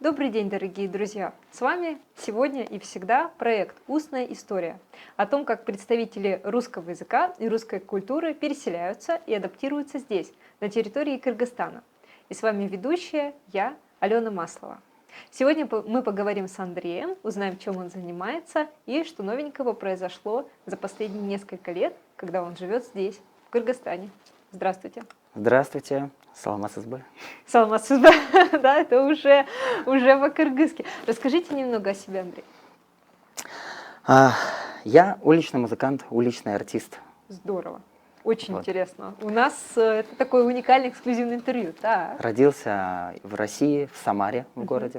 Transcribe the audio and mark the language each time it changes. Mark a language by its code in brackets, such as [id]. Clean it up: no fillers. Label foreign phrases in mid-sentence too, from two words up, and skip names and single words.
[ru] Добрый день, дорогие друзья! С вами сегодня и всегда проект «Устная история» о том, как представители русского языка и русской культуры переселяются и адаптируются здесь, на территории Кыргызстана. И с вами ведущая я, Алена Маслова. Сегодня мы поговорим с Андреем, узнаем, чем он занимается и что новенького произошло за последние несколько лет, когда он живет здесь, в Кыргызстане. Здравствуйте! Здравствуйте, [ky] саламатсызбы. Саламатсызбы, да, [ru] это уже по-кыргызски. Расскажите немного о себе, Андрей. Я уличный музыкант, уличный артист. Здорово, очень Вот. интересно. У нас это такое уникальное эксклюзивное интервью. Да. Родился в России, в Самаре, в городе.